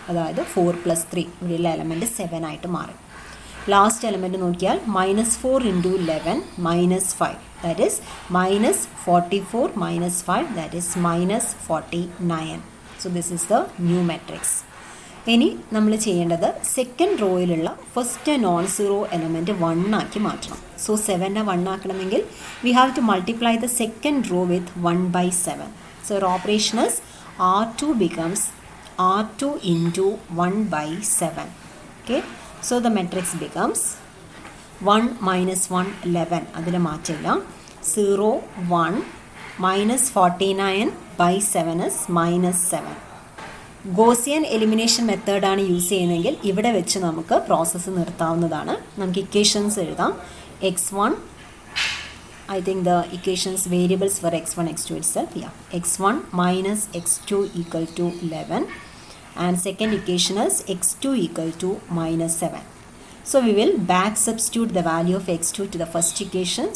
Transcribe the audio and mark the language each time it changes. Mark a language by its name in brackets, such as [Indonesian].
[Malayalam] അതായത് 4 + 3 ഇവിടെയുള്ള എലമെൻറ്റ് 7 ആയിട്ട് മാറി. ലാസ്റ്റ് എലമെൻറ്റ് നോക്കിയാൽ -4 × 11 -5 that is -44 - 5 that is -49. [English] So this is the new matrix. [Malayalam] ഇനി നമ്മൾ ചെയ്യേണ്ടത് second റോയിലുള്ള first non zero element 1 ആക്കി മാറ്റണം. [English] so [Malayalam] 7നെ 1 ആക്കണമെങ്കിൽ [English] We have to multiply the second row with 1/7. സോ our operation is R2 becomes R2 × 1/7. Okay, so the matrix becomes 1 - 1 11. [Malayalam] അതിൽ മാറ്റില്ല. 0 1 -49/7 is -7. Gaussian elimination മെത്തേഡാണ് use ചെയ്യുന്നതെങ്കിൽ ഇവിടെ വെച്ച് നമുക്ക് പ്രോസസ്സ് നിർത്താവുന്നതാണ്. നമുക്ക് ഇക്വേഷൻസ് എഴുതാം. [English] x1, I think the equations variables for x1 x2 itself. Yeah, x1 - x2 = 11 and second equation is x2 = -7. So we will back substitute the value of x2 to the first equation.